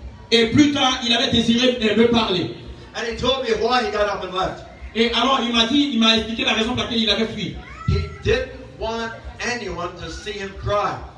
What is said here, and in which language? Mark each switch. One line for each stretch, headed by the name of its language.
French: Et plus tard, il avait désiré me parler.
English: And he told me why he got up and left.
French: Et alors il m'a expliqué la raison pour laquelle il avait fui.
English: He didn't want anyone to see him cry.